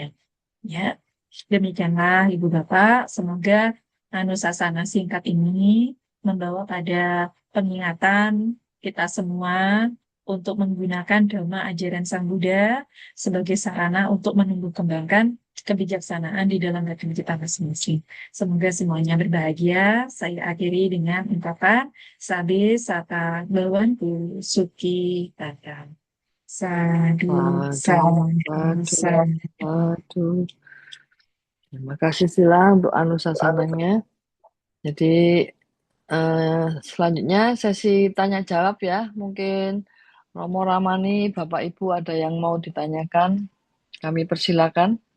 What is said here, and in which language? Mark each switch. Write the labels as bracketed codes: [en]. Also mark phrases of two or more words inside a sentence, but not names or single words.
[id] Ya, demikianlah Ibu Bapak. Semoga Anusasana singkat ini membawa pada peningatan kita semua untuk menggunakan dhamma ajaran Sang Buddha sebagai sarana untuk menumbuh kembangkan kebijaksanaan di dalam batin kita masing-masing. Semoga semuanya berbahagia. Saya akhiri dengan ungkapan [pi] Sabe Sata Bawantu Suki Tata. [id] Sadu, Waduh, sadu, waduh, sadu. waduh. Terima kasih Sila untuk anusasananya. Jadi selanjutnya sesi tanya jawab ya. Mungkin Romo Ramani, Bapak Ibu ada yang mau ditanyakan, kami persilakan.